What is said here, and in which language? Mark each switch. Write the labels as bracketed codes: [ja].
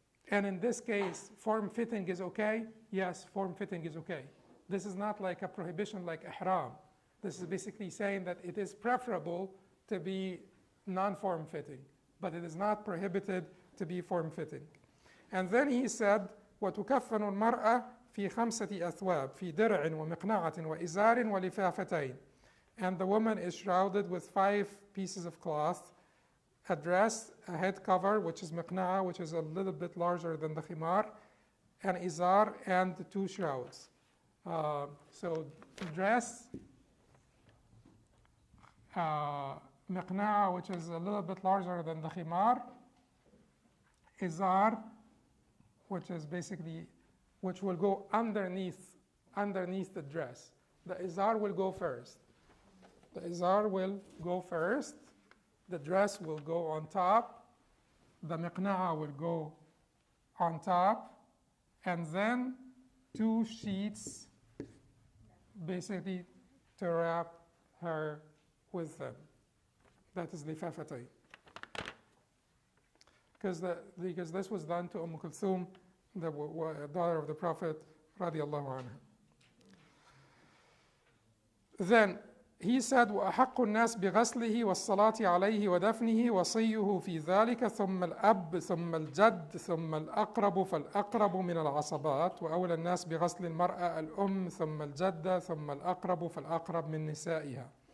[en] And in this case, form-fitting is okay? Yes, form-fitting is okay. This is not like a prohibition like ihram. This is basically saying that it is preferable to be non-form-fitting, but it is not prohibited to be form-fitting. [ar] And then he said, وَتُكَفَّنُ الْمَرْأَةِ في 5 أثواب في درع ومقنعة وإزار ولفافتين. [en] And the woman is shrouded with 5 pieces of cloth, a dress, a head cover, which is miqna'a, which is a little bit larger than the khimar, an izar, and 2 shrouds. So dress, miqna'a, which is a little bit larger than the khimar, izar, which is basically, which will go underneath the dress. The izar will go first. The izar will go first. The dress will go on top. The miqna'a will go on top. And then 2 sheets basically to wrap her with them. That is lifafatay. Because this was done to Kulthum, the daughter of the Prophet, radiallahu anha. [ar] Then he said, وأحق الناس بغسله والصلاة عليه ودفنه وصيه في ذلك ثم الأب ثم الجد ثم الأقرب فالأقرب من العصبات وأولى الناس بغسل المرأة الأم ثم الجدة ثم الأقرب فالأقرب من نسائها.